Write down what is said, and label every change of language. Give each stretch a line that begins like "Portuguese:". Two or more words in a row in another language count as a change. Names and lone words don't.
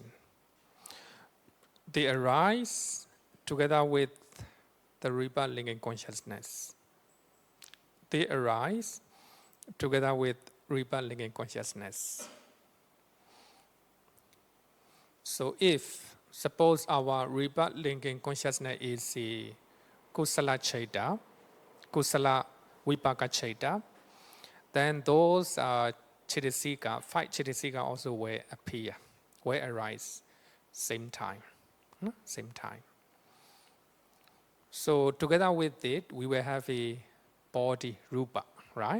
English: They arise together with the rebirth linking consciousness. They arise together with rebirth linking consciousness. So if, suppose our rebirth linking consciousness is the
Pali: kusala chaita, kusala vipaka chaita,
English: then those chitasika, 5 chitasika also will appear, will arise same time. Same time. So together with it, we will have a body, rupa, right?